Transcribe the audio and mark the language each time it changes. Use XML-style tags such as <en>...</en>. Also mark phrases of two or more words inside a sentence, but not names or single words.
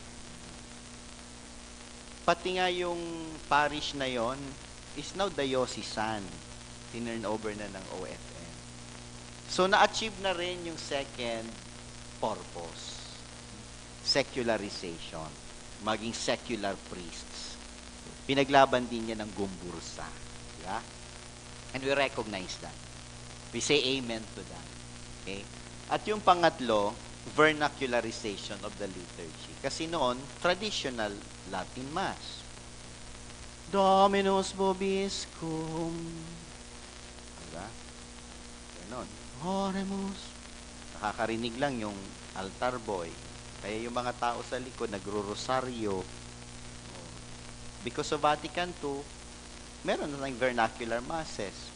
<tl>Pati nga yung parish na yon</tl> <en>is now diocesan.</en> <tl>Tinurn over na ng OFM. So, na-achieve na rin yung</tl> <en>second purpose.</en> <tl>Secularization. Maging</tl> <en>secular priests.</en> <tl>Pinaglaban din niya ng Gumbursa.</tl> <en>Yeah? And we recognize that. We say amen to that. Okay?</en> <tl>At yung pangatlo,</tl> <en>vernacularization of the liturgy.</en> <tl>Kasi noon,</tl> <en>traditional Latin Mass.</en> <la>Dominus vobiscum.</la> <tl>Diba? Ganon. Oremus. Nakakarinig lang yung</tl> <en>altar boy.</en> <tl>Kaya yung mga tao sa likod, nagro-rosaryo.</tl> <en>Because of Vatican II,</en> <tl>meron na tayong</tl> <en>vernacular masses.</en>